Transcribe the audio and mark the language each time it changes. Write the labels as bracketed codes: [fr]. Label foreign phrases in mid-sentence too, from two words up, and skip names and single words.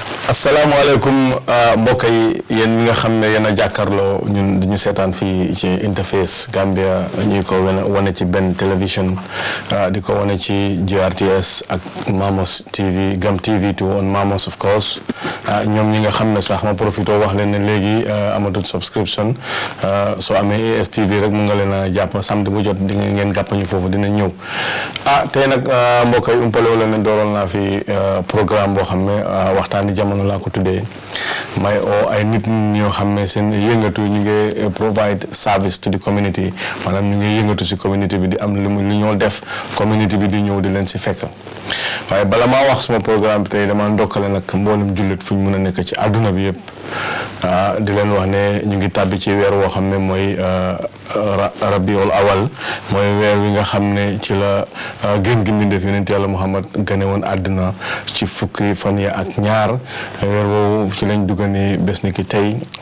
[wo] asalaamaaleykum mbokk yi yéen ñi nga xam ne yéen a jàkkaarloo ñun di ñu seetaan fii ci InterFace Gambia ñuy ko wane ci benn télévision di ko wane ci GRTS ak Mamos TV Gam TV to on Mamos [en] of course [wo] ñoom ñi nga xam ne sax ma profité wax leen ne léegi amatul subscription soo amee ASTV rek mun nga leen a jàpp samedi bu jot di ngeen gàpp ñu foofu dina ñëw tey nag mbokk yi umpale wala ne dooroon naa fi programme boo xam ne waxtaani jamono laa ko tuddee may oo ay nit ñoo xam ne seen yëngatu ñu ngi [en] provide service to the community [wo] maanaam ñu ngi yëngatu si community bi di am lu ñoo def community bi di ñëw di leen si fekk waaye bala maa wax suma programme bi tey dama ndokkale nag mboolem jullit fu ñu mën a nekk ci àdduna bi yëpp di leen wax ne ñu ngi tàbbi ci weer woo xam ne mooy rabiul awal mooy weer wi nga xam ne ci la gën gi mbindeef yonent yàlla Muhammad gane woon àdduna ci fukki fan ya ak ñaar weer woowu ci lañ dugga ni bés ni ki tey